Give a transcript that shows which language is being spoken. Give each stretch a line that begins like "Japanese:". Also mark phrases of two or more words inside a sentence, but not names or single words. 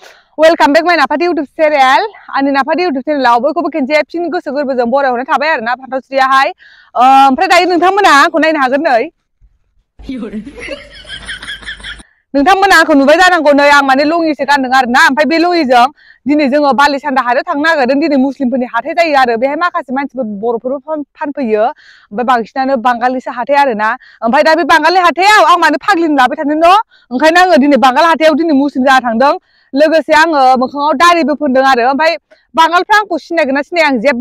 English: Welcome back my Napati YouTube channel.
Bodo: Ani Napati YouTube channel आव बयखौबो खेनसे फिन गोसो गोरबोजों बरायहरनाय थाबाय आरोना फान्थावस्रियाहाय ओमफ्राय दायो नोंथांमोना आंखौ नायनो हागोन नै नोंथांमोना आंखौ नुबाय जानांगौ नै आं माने लङिसो गानदों आरोना ओमफ्राय बे लङिजों दिनै जोङो बालिसान्दा हाथायाव थांनो नागिरदों दिनै मुस्लिमफोरनि हाथाय जायो आरो बेहाय माखासे मानसिफोर बर'फोरबो फानफैयो ओमफ्राय बांसिनानो बांगालिसो हाथाय आरोना ओमफ्राय दा बे बांगालि हाथायाव आं माने फाग्लिनो लाबाय थादों न' ओंखायनो आङो दिनै बांगाल हाथायाव दिनै मुस्लिम जाना थांदों लोगोसे आङो मोखाङाव दारिबो फोनदों आरो ओमफ्राय बांगालफ्रा आंखौ सिनायगोन ना सिनाया आं जेबो